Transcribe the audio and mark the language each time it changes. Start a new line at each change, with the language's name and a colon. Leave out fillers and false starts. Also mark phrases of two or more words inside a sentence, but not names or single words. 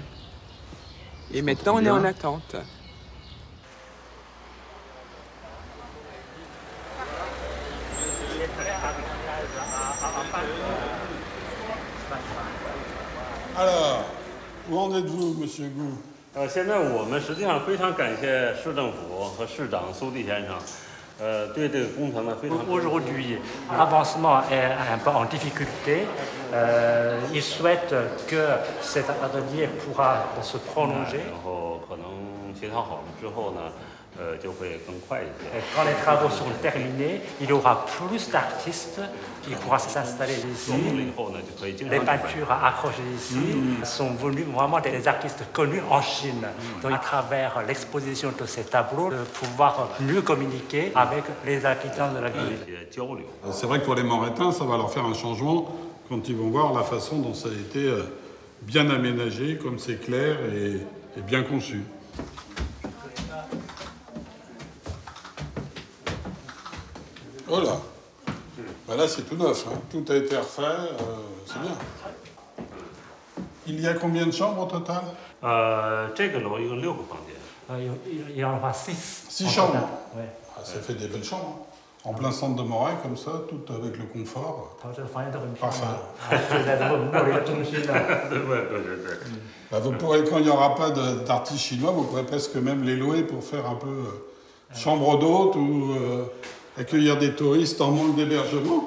French: Et maintenant, on est en attente. Alors, où en êtes-vous, monsieur Gou?
Chinese: 现在我们实际上非常感谢市政府和市长苏地先生，对这个工程呢非常。
French: Aujourd'hui, l'avancement est un peu en difficulté. Il souhaite que cet atelier pourra se prolonger.
Chinese: 然后可能协调好了之后呢，就会更快一些。
French: Quand les travaux seront terminés, il y aura plus d'artistes qui pourront s'installer ici. Les peintures accrochées ici sont venues vraiment des artistes connus en Chine. Donc, à travers l'exposition de ces tableaux, de pouvoir mieux communiquer avec les habitants de la ville. C'est vrai que pour les Morétains, ça va leur faire un changement quand ils vont voir la façon dont ça a été bien aménagé, comme c'est clair et bien conçu. Voilà. Ben là, c'est tout neuf. Hein. Tout a été refait. C'est bien. Il y a combien de chambres au total?
Chinese: 这个楼一共6个房间。
French: Il y en aura 6. 6 chambres. Ouais. Ah, ça fait des belles chambres. Hein. En plein centre de Moret, comme ça, tout avec le confort. Parfait. Ben, vous pourrez, quand il n'y aura pas d'artistes chinois, vous pourrez presque même les louer pour faire un peu chambre d'hôte ou accueillir des touristes en manque d'hébergement.